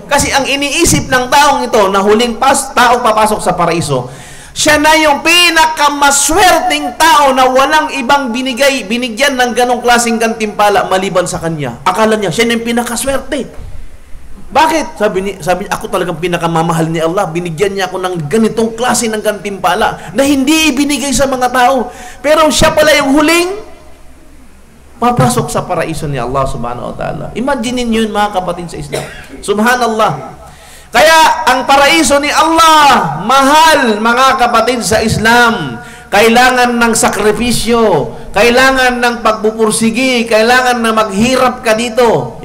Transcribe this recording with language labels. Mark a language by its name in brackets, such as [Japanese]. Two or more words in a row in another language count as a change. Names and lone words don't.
[Filipino] Kasi ang iniisip ng taong ito na huling taong papasok sa paraiso, siya na yung pinakamaswerteng tao na walang ibang binigyan ng ganong klaseng gantimpala maliban sa kanya. Akala niya, siya na yung pinakaswerte. Bakit? Sabi niya, ako talagang pinakamamahal ni Allah. Binigyan niya ako ng ganitong klase ng gantimpala na hindi ibinigay sa mga tao. Pero siya pala yung huling papasok sa paraiso ni Allah [Arabic] سبحانه وتعالى. [Filipino] Imagine niyo yun, mga kapatid sa Islam. Subhanallah. Kaya ang paraiso ni Allah, mahal, mga kapatid sa Islam. Kailangan ng sakripisyo, kailangan ng pagpupursigi, kailangan na maghirap ka dito.